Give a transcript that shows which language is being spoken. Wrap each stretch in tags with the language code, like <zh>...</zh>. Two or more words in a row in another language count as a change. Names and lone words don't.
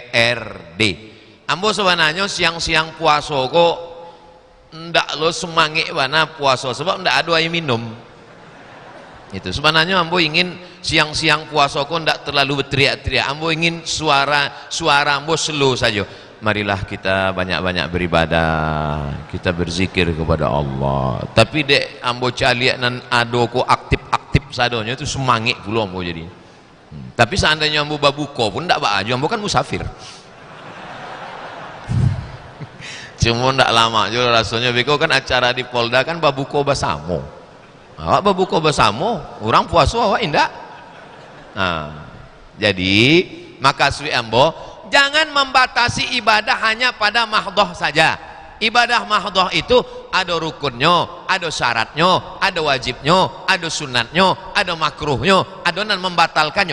<min>Ambo sebenarnya siang-siang puasa kok ndak lo semangit mana puasa sebab ndak ada air minum.</min> <id>Itu sebenarnya ambo ingin siang-siang puasa kok ndak terlalu berteriak-teriak. Ambo ingin suara ambo slow saja. Marilah kita banyak-banyak beribadah, kita berzikir kepada Allah.</id> <min>Tapi dek ambo caliak nan ado ko aktif-aktif sadonya itu semangit pula ambo jadi. Tapi seandainya ambo babuko pun ndak baju, ambo kan musafir. Cuma ndak lama juga rasanya beko kan acara di Polda kan babuko basamo. Awak babuko bersama, orang puasa awak indah.</min> <id>Nah, jadi maka suwi ambo jangan membatasi ibadah hanya pada mahdoh saja. Ibadah mahdoh itu ada rukunnya, ada syaratnya, ada wajibnya, ada sunatnya, ada makruhnya, ada nan membatalkannya.</id>